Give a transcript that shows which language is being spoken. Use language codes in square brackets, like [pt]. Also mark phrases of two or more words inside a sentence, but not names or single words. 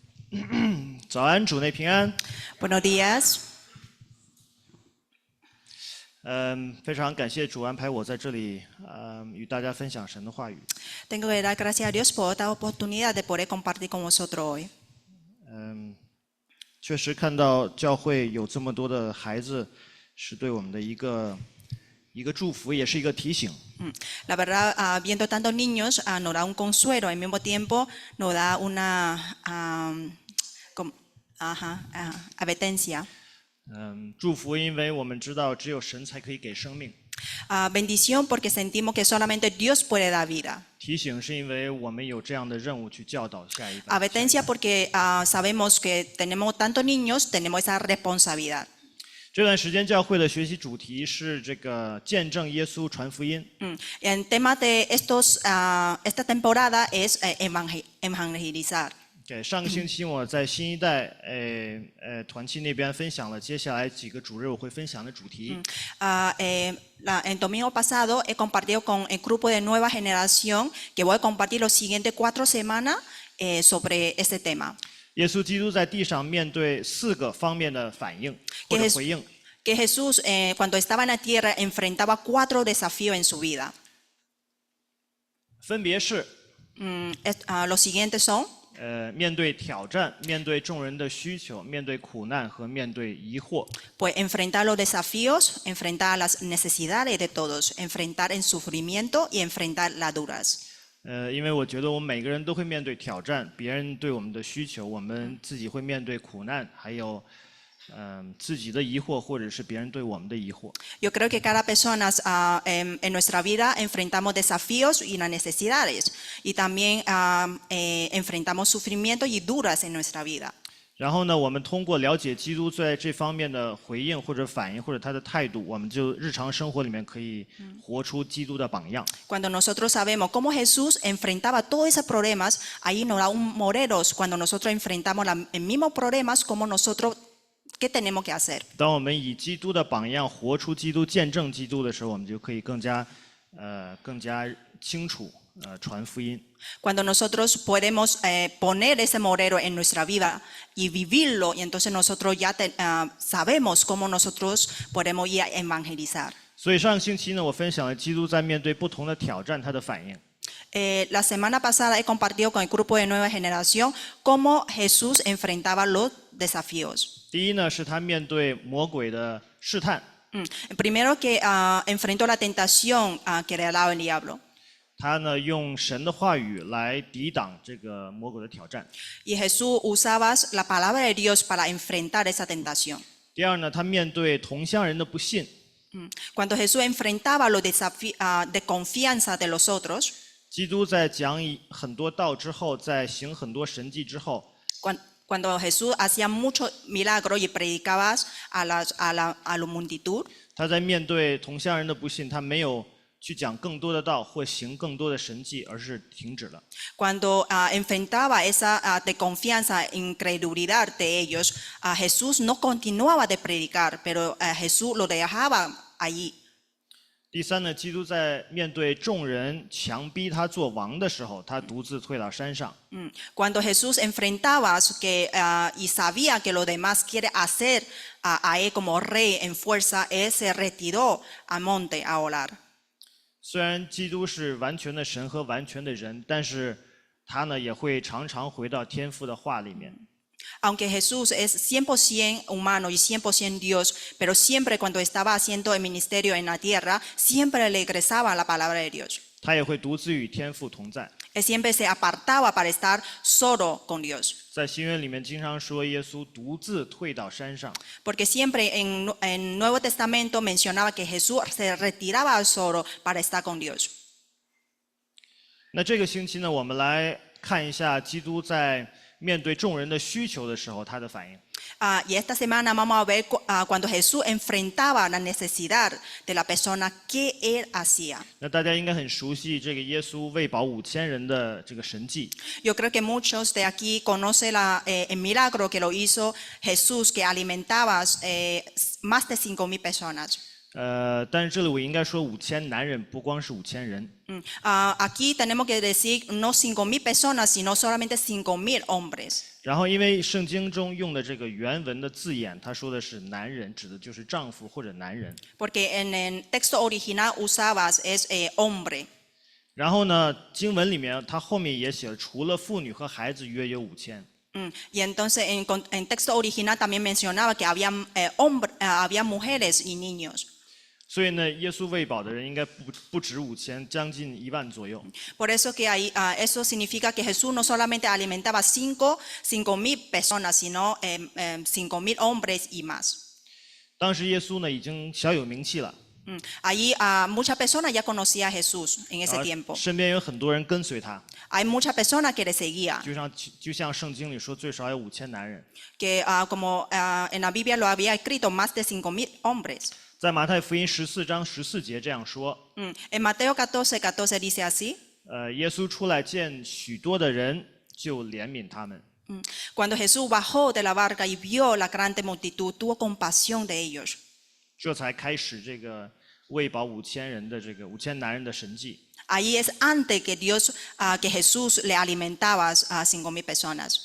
[zh] 早安，主内平安。 [es] Buenos días. [zh] 非常感谢主安排我在这里，与大家分享神的话语。 [es] Tengo que dar gracias a Dios por esta oportunidad de poder compartir con vosotros hoy. [zh] 确实看到教会有这么多的孩子，是对我们的一个祝福，也是一个提醒。 [es] La verdad, viendo tantos niños, nos da un consuelo, al mismo tiempo nos da una advertencia. [zh] 祝福，因为我们知道只有神才可以给生命。 [es] Bendición porque sentimos que solamente Dios puede dar vida. [zh] 提醒是因为我们有这样的任务去教导下一代。 [es] Advertencia porque sabemos que tenemos tantos niños, tenemos esa responsabilidad. [zh] 这段时间教会的学习主题是这个见证耶稣传福音。 [es] El tema de esta temporada es evangelizar. [zh] 对，上个星期我在新一代团契那边分享了接下来几个主日我会分享的主题。 [es] El domingo pasado he compartido con el grupo de nueva generación que voy a compartir los siguientes 4 semanas sobre este tema. [zh] 耶稣基督在地上面对4个方面的反应或者回应。 [es] Que Jesús cuando estaba en la tierra enfrentaba 4 desafíos en su vida. [zh] 分别是 [es] Los siguientes son [zh] 面对挑战，面对众人的需求，面对苦难和面对疑惑。 [es] pues enfrentar los desafíos, enfrentar las necesidades de todos, enfrentar el sufrimiento y enfrentar las duras. [zh] 因为我觉得我们每个人都会面对挑战，别人对我们的需求，我们自己会面对苦难，还有自己的疑惑，或者是别人对我们的疑惑。 [es] Yo creo que cada persona en nuestra vida enfrentamos desafíos y las necesidades y también enfrentamos sufrimiento y duras en nuestra vida. [zh] 然后呢，我们通过了解基督在这方面的回应或者反应或者他的态度，我们就日常生活里面可以活出基督的榜样。 [es] Cuando nosotros sabemos cómo Jesús enfrentaba todos esos problemas, ahí nos da un modelo cuando nosotros enfrentamos los mismos problemas como nosotros. ¿Qué tenemos que hacer? [zh] 当我们以基督的榜样活出基督、见证基督的时候，我们就可以更加清楚传福音。 [es] Cuando nosotros podemos poner ese modelo en nuestra vida y vivirlo, y entonces nosotros ya sabemos cómo nosotros podemos ir a evangelizar. [zh] 所以上个星期呢，我分享了基督在面对不同的挑战他的反应。 [es] La semana pasada he compartido con el grupo de nueva generación cómo Jesús enfrentaba los desafíos. [zh] 第一呢，是他面对魔鬼的试探。 [es] Primero que enfrentó la tentación que le daba el diablo. [zh] 他呢用神的话语来抵挡这个魔鬼的挑战。 [es] Y Jesús usaba la palabra de Dios para enfrentar esa tentación. [zh] 第二呢，他面对同乡人的不信。 [es] Cuando Jesús enfrentaba los desafíos de confianza de los otros. [zh] 基督在讲很多道之后，在行很多神迹之后。 [es] Cuando Jesús hacía muchos milagros y predicaba a la multitud. [zh] 他在面对同乡人的不信，他没有去讲更多的道或行更多的神迹，而是停止了。 [es] Cuando enfrentaba esa de confianza, incredulidad de ellos, Jesús no continuaba de predicar, pero Jesús lo dejaba allí. [zh] 第三呢，基督在面对众人强逼他做王的时候，他独自退到山上。 [es] Cuando Jesús enfrentaba y sabía que los demás quieren hacer a él como rey en fuerza, él se retiró al monte a orar. [zh] 虽然基督是完全的神和完全的人，但是他呢也会常常回到天父的话里面。 [es] Aunque Jesús es 100% humano y 100% Dios, pero siempre cuando estaba haciendo el ministerio en la tierra, siempre le regresaba la palabra de Dios. [zh] 他也会独自与天父同在。 [es] Él siempre se apartaba para estar solo con Dios. [zh] 在新约里面经常说耶稣独自退到山上。 [es] Porque siempre en el Nuevo Testamento mencionaba que Jesús se retiraba solo para estar con Dios. [zh] 那这个星期呢，我们来看一下基督在面对众人的需求的时候，他的反应。 [es] Y esta semana vamos a ver cuando Jesús enfrentaba la necesidad de la persona, ¿qué él hacía? [zh] 那大家应该很熟悉这个耶稣喂饱5000人的这个神迹。 [es] Yo creo que muchos de aquí conocen el milagro que lo hizo Jesús, que alimentaba más de 5000 personas. [zh] 但是这里我应该说5000男人，不光是5000人。 [es] Aquí tenemos que decir no 5,000 personas, sino solamente 5,000 hombres. [zh] 然后，因为圣经中用的这个原文的字眼，他说的是男人，指的就是丈夫或者男人。 [es] Porque en el texto original usabas es hombre. [zh] 然后呢，经文里面他后面也写了，除了妇女和孩子，约有5000。 [es] Y entonces en texto original también mencionaba que había mujeres y niños. [zh] 所以呢，耶稣喂饱的人应该不止5000，将近1万左右。 [es] Por eso que ahí, eso significa que Jesús no solamente alimentaba 5,000 personas, sino 5,000 hombres y más. [zh] 当时耶稣呢已经小有名气了， [es] Allí muchas personas ya conocían a Jesús en ese tiempo. [zh] 身边有很多人跟随他， [es] Hay muchas personas que le seguían, [zh] 就像圣经里说，最少有5000男人。 [es] que como en la Biblia lo había escrito, más de 5,000 hombres. [zh] 在马太福音14章14节这样说， [es] En Mateo 14:14 dice así. [zh] 耶稣出来见许多的人，就怜悯他们。 [es] Cuando Jesús bajó de la barca y vio la grande multitud, tuvo compasión de ellos. [zh] 这才开始这个喂饱5000人的这个5000男人的神迹。 [es] Ahí es antes que que Jesús le alimentaba a 5,000 personas.